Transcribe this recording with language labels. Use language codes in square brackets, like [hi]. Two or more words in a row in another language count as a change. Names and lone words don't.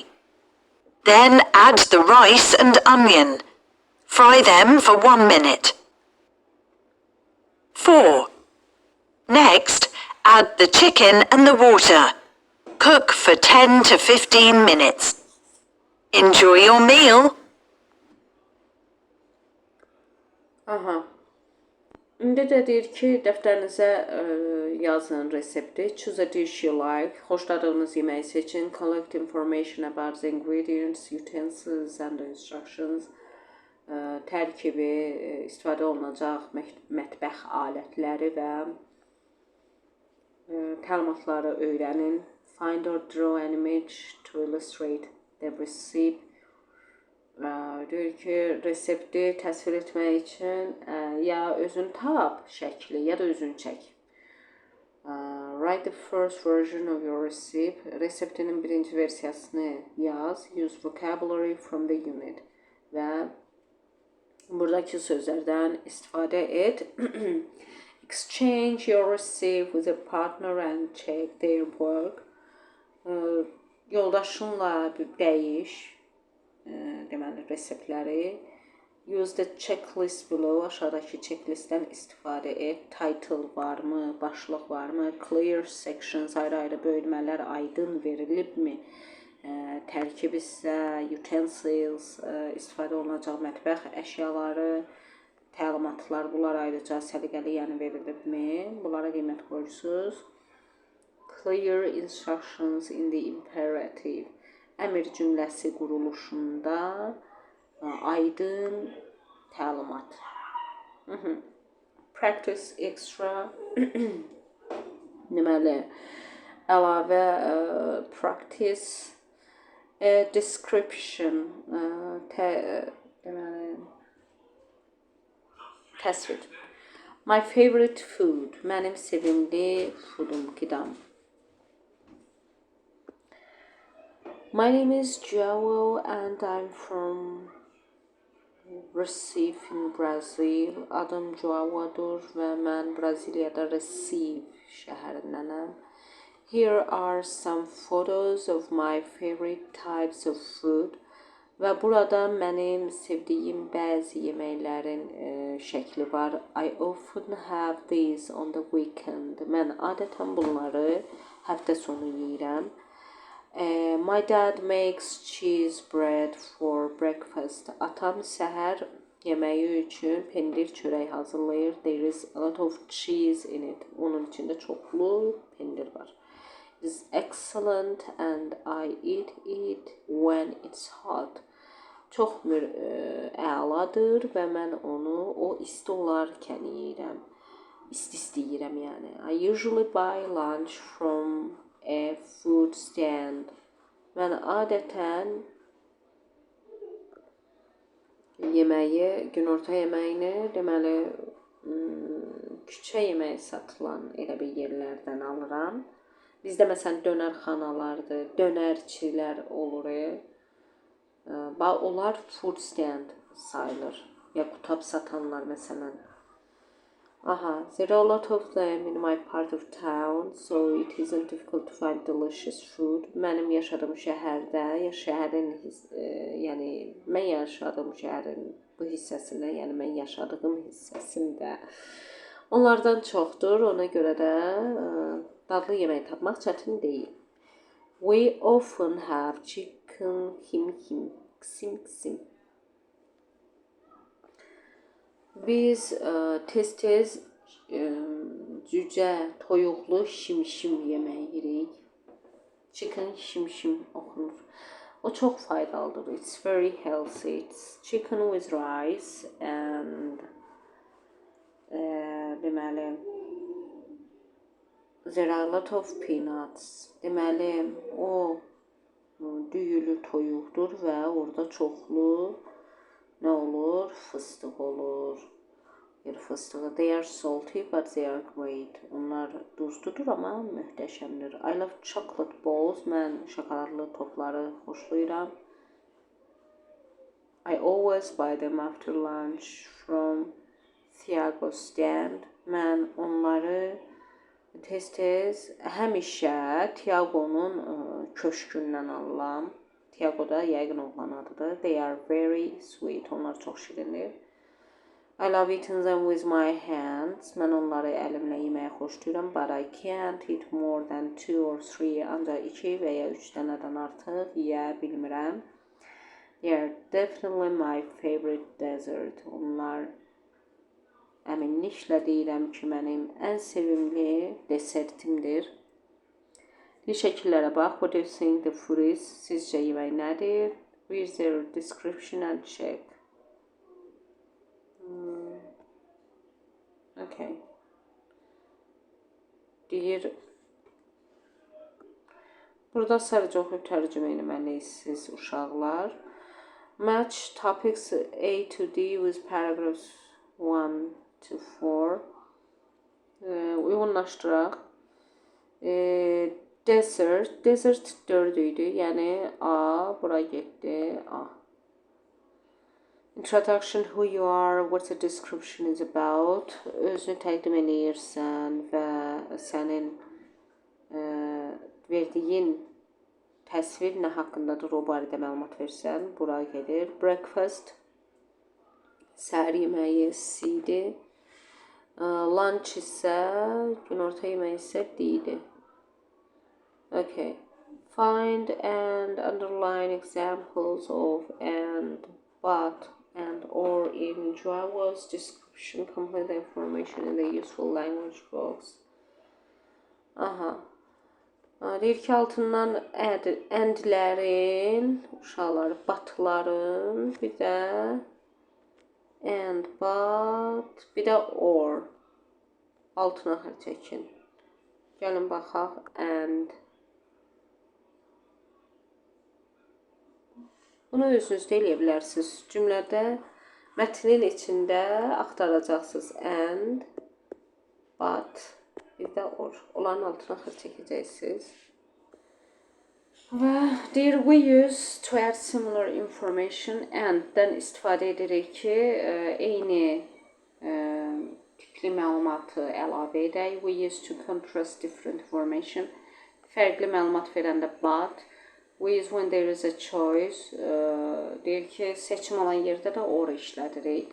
[en] Then add the rice and onion. Fry them for 1 minute. 4. Next, add the chicken and the water. Cook for 10 to 15 minutes. Enjoy your meal. Aha. [az] İndi də deyir ki, dəftərinizə yazın resepti. [en] Choose a dish you like. [az] Xoşladığınız yeməyi seçin. [en] Collect information about the ingredients, utensils and instructions. [az] Tərkibi, istifadə olunacaq mətbəx alətləri və təlimatları öyrənin. [en] Find or draw an image to illustrate the recipe. [az] deyir ki, resepti təsvir etmək üçün ya özün tap şəkli, ya da özün çək. [en] Write the first version of your recipe. [az] Reseptinin birinci versiyasını yaz. [en] Use vocabulary from the unit. [az] Və buradakı sözlərdən istifadə et. [en] Exchange your recipe with a partner and check their work. [az] Yoldaşınla dəyiş, deməli, reseptləri. [en] Use the checklist below. [az] Aşağıdakı checklistdən istifadə et. Title varmı, başlıq varmı, [en] clear sections, [az] ayrı-ayrı bölmələr aydın verilibmi, tərkib isə, utensils, istifadə olunacaq mətbəx əşyaları, təlimatlar, bunlar ayrıca səliqəli, yəni verilibmi, bunlara qiymət qoyursunuz. [en] Clear instructions in the imperative. [az] Əmr cümləsi quruluşunda aydın təlimat. [en] Practice extra. [az] Deməli, əlavə practice. [en] Description. [az] Deməli, təsvir. [en] My favorite food. [az] Mənim sevimli foodum, qidam. [en] My name is João and I'm from Recife in Brazil. [az] Adım Joao'dur və mən Braziliyada Recife şəhərindənəm. [en] Here are some photos of my favorite types of food. [az] Və burada mənim sevdiyim bəzi yeməklərin şəkli var. [en] I often have these on the weekend. [az] Mən adətən bunları həftə sonu yeyirəm. [en] My dad makes cheese bread for breakfast. [az] Atam səhər yeməyi üçün pendir çörək hazırlayır. [en] There is a lot of cheese in it. [az] Onun içində çoxlu pendir var. [en] It is excellent and I eat it when it's hot. [az] Çox əladır və mən onu o isti olarkən yeyirəm. İsti yeyirəm yəni. [en] I usually buy lunch from a food stand. [az] Mən adətən günorta yeməyini, deməli, küçə yeməyi satılan elə bir yerlərdən alıram. Bizdə məsələn dönərxanalardır, dönərçilər olur. Onlar [en] food stand [az] sayılır. Ya qutab satanlar məsələn. [en] There are a lot of them in my part of town, so it isn't difficult to find delicious food. [az] Mənim yaşadığım şəhərdə, mən yaşadığım şəhərin bu hissəsində, yəni mən yaşadığım hissəsində onlardan çoxdur. Ona görə də dadlı yemək tapmaq çətin deyil. [en] We often have chicken qsim. [az] Biz tez-tez cücə, toyuqlu şimşim yemək yeyirik. Chicken şimşim oxunur. O çox faydalıdır. [en] It's very healthy. It's chicken with rice and deməli, there are a lot of peanuts. [az] Deməli, o düyülü toyuqdur və orada çoxlu nə olur? Fıstıq olur. Fıstığı. [en] They are salty but they are great. [az] Onlar duzludur amma möhtəşəmdir. [en] I love chocolate balls. [az] Mən şokoladlı topları xoşlayıram. [en] I always buy them after lunch from Thiago stand. [az] Mən onları tez-tez həmişə Thiago'nun köşkündən alıram. Thiago da yəqin oğlan adıdır. [en] They are very sweet. [az] Onlar çox şirindir. [en] I love eating them with my hands. [az] Mən onları əlimlə yeməyi xoşlayıram. [en] But I can't eat more than 2 or 3. [az] Ancaq 2 və ya 3 dənədən artıq yeyə bilmirəm. [en] They are definitely my favorite dessert. [az] Onlar əminliklə deyirəm ki, mənim ən sevimli desertimdir. Şəkillərə bax. [en] What do you think the food is? [az] Sizcə yemək nədir? [en] Read their description and check. Okay. [az] Deyir, burada sadəcə oxuyub tərcümə etməlisiniz uşaqlar. [en] Match topics A to D with paragraphs 1 to 4. [az] Uyğunlaşdıraq. Desert 4 idi. Yəni A, bura getdi. A. [en] Introduction, who you are, what the description is about. [az] Özünü təqdim edirsən və sənin verdiyin təsvir nə haqqındadır, o barədə məlumat versən, bura gedir. Breakfast, səhər yeməyi C idi. Lunch isə, günorta yeməyi isə D idi. [en] Okay. Find and underline examples of and, but, and, or in enjoy was description. Complete the information in the useful language box. Aha. [az] Deyir ki, altından endlərin, uşaqları, batların, bir də and, but, bir də or. Altına xətt çəkin. Gəlin baxaq, and. Bunu özünüz də eləyə bilərsiniz. Cümlədə, mətnin içində axtaracaqsınız. And, but, bir də or. Onların altına xətt çəkəcəksiniz. Və deyir, [en] we use to add similar information [az] and-dən istifadə edirik ki, eyni tipli məlumatı əlavə edək. [en] We use to contrast different information. [az] Fərqli məlumat verəndə but. [en] We use when there is a choice. [az] Deyir ki, seçim olan yerdə də or işlədirik.